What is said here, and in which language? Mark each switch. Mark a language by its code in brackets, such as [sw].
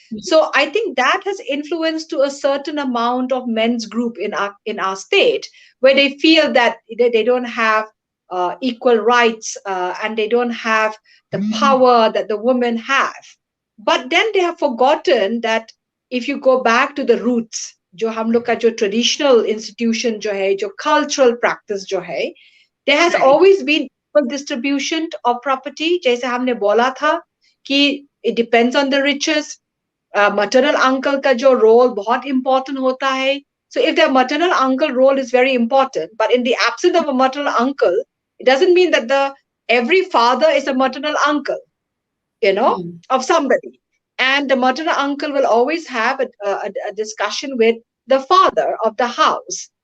[en] So I think that has influenced to a certain amount of men's group in our state, where they feel that they don't have equal rights and they don't have the power that the women have. But then they have forgotten that if you go back to the roots, [hi] जो हम लोग का जो traditional institution जो है, [en] जो cultural practice जो है, there has always been equal distribution of property. [hi] जैसे हमने बोला था कि [en] it depends on the riches. [hi] Maternal uncle का जो role बहुत important होता है. [en] So if the maternal uncle role is very important, but in the absence of a maternal uncle, it doesn't mean that every father is a maternal uncle, of somebody. And the maternal uncle will always have a discussion with the father of the house.